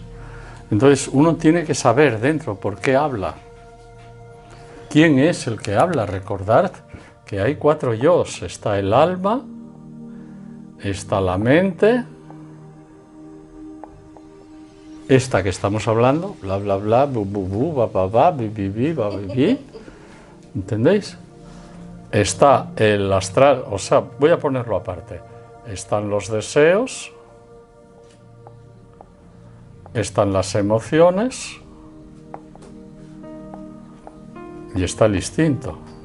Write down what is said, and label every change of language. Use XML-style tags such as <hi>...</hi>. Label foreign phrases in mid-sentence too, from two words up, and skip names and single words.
<es>Entonces uno tiene que saber dentro por qué habla. ¿Quién es el que habla? Recordad que hay 4 yos. Está el alma, está la mente, esta que estamos hablando, bla, bla, bla, bu, bu, bu, ba, ba, ba, bi, bi, bi, ba, bi, bi. ¿Entendéis? Está el astral, o sea, voy a ponerlo aparte. Están los deseos, están las emociones y está el instinto.</es>